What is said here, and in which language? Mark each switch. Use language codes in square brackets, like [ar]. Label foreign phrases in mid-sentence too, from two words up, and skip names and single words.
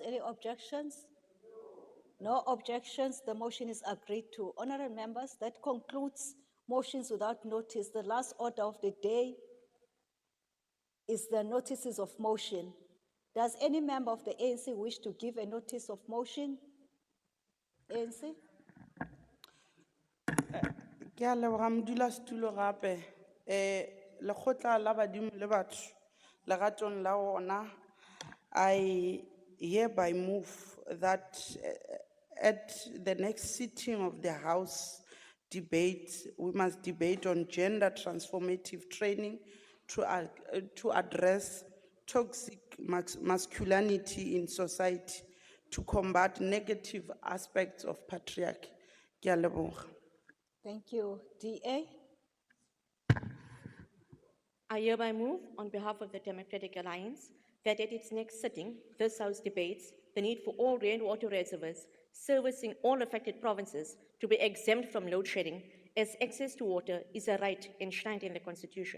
[en] Any objections? No objections. The motion is agreed to. Honorable members, that concludes motions without notice. The last order of the day is the notices of motion. Does any member of the ANC wish to give a notice of motion? ANC? [nso] Ke a leboga modulasetulo gape lekgotla la badimo le batho legatong la gona. [en] I hereby move that at the next sitting of the House debate, we must debate on gender transformative training to address toxic masculinity in society, to combat negative aspects of patriarchy. [nso] Ke a leboga. [en] Thank you. DA? I hereby move on behalf of the Democratic Alliance that at its next sitting, this House debates the need for all rainwater reservoirs servicing all affected provinces to be exempt from load shedding, as access to water is a right enshrined in the Constitution.